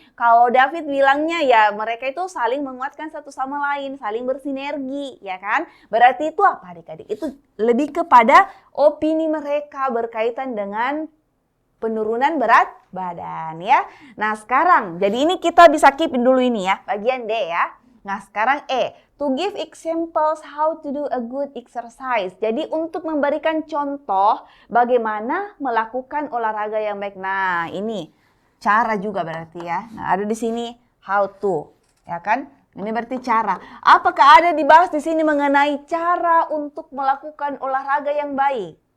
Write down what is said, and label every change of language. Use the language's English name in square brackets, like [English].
[Indonesian] Kalau David bilangnya ya mereka itu saling menguatkan satu sama lain, saling bersinergi, ya kan? Berarti itu apa adik-adik? Itu lebih kepada opini mereka berkaitan dengan penurunan berat badan ya. Nah sekarang, jadi ini kita bisa keep dulu ini ya, bagian D ya. Nah sekarang E, [English] To give examples how to do a good exercise. [Indonesian] Jadi untuk memberikan contoh bagaimana melakukan olahraga yang baik. Nah, ini cara juga berarti ya. Nah, ada di sini how to, ya kan? Ini berarti cara. Apakah ada dibahas di sini mengenai cara untuk melakukan olahraga yang baik?